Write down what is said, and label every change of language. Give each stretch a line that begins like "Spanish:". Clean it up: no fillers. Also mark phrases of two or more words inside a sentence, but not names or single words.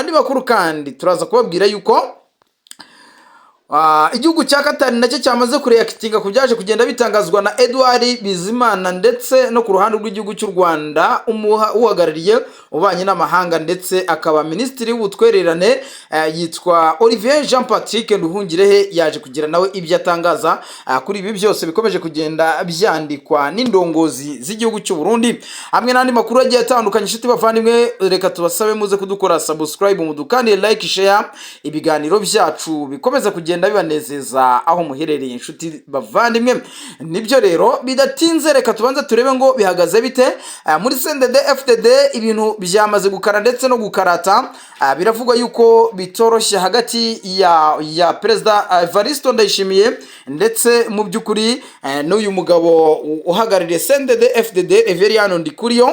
Kinyarwanda: Andi makuru kandi turaza kubabwira yuko Igihugu cya Qatar nacyo cyamaze kureakitinga ku byaje kugenda bitangazwa na Edouard Bizimana ndetse no ku ruhande rw'igihugu cy'u Rwanda uhagarariye ubanye n'amahanga ndetse akaba minisitiri w'ubutwererane yitwa Olivier Jean Patrick Nduhungirehe yaje kugira nawe ibyo atangaza kuri ibi byose bikomeje kugenda byandikwa n'indongozi z'igihugu cy'u Burundi hamwe n'andi makuru agiye atandukanye. Inshuti bavandimwe, reka tubasabe muze kudukora subscribe, mudukandire like, share ibiganiro byacu bikomeza kugenda bibanezeza aho muherereye. Inshuti bavandimwe, nibyo rero bidatinze reka tubanze turebe ngo bihagaze bite muri CNDD FDD. Ibintu byamaze gukara ndetse no gukarata, biravugwa yuko bitoroshye hagati ya Perezida Evariste Ndayishimiye ndetse mu by'ukuri n'uyu mugabo uhagarariye CNDD FDD Reverien Ndikuriyo.